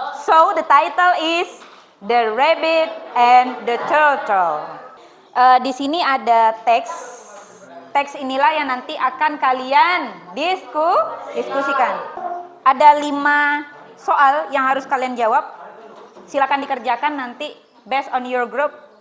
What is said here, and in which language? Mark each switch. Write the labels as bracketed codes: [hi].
[en] So the title is The Rabbit and the Turtle. [id] Di sini ada teks. Teks inilah yang nanti akan kalian diskusikan. Ada 5 soal yang harus kalian jawab. Silakan dikerjakan nanti [en] based on your group.